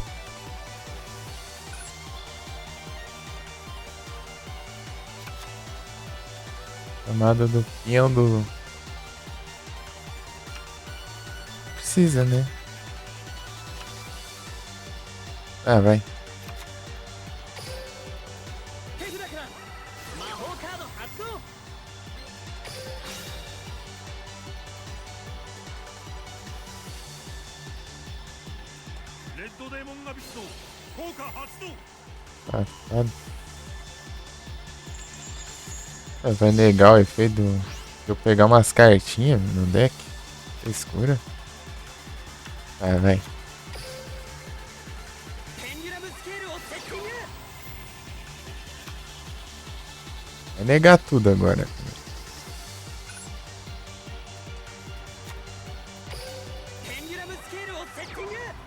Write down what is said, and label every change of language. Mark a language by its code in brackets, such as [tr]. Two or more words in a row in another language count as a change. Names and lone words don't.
[pt] Chamada do peão do... Precisa, né? Ah, vai. [ja] 手札から魔法カード発動レッドデーモンアビスの効果発動 [pt] Safado. Vai negar o efeito de eu pegar umas cartinhas no deck. Escura. Ah, vai. [ja] ペンデュラムスケールをセッティング [pt] Vai negar tudo agora. [ja] ペンデュラムスケールをセッティング